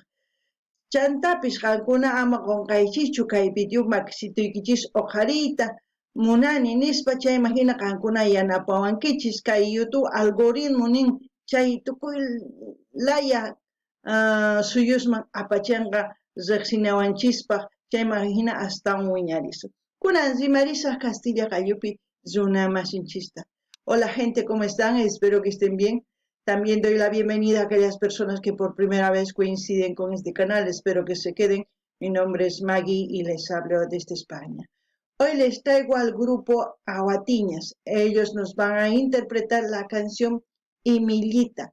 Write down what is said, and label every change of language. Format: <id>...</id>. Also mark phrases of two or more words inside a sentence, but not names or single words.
<qu>Chantapis qankuna ama qunqaykichu kay video makisituykichis uqariyta munani nispa chayman hina qankuna yanapawankichis kay YouTube algoritmo nin chay tukuylaya suyusman apachanqa riqsinawanchispaq chayman hina astawan wiñarisun. Kunan rimarisaq Castilla qayupi runa masinchista.</qu> <es>Hola gente, ¿cómo están? Espero que estén bien. También doy la bienvenida a aquellas personas que por primera vez coinciden con este canal. Espero que se queden. Mi nombre es Maggie y les hablo desde España. Hoy les traigo al grupo Awatiñas. Ellos nos van a interpretar la canción Imillita.</es>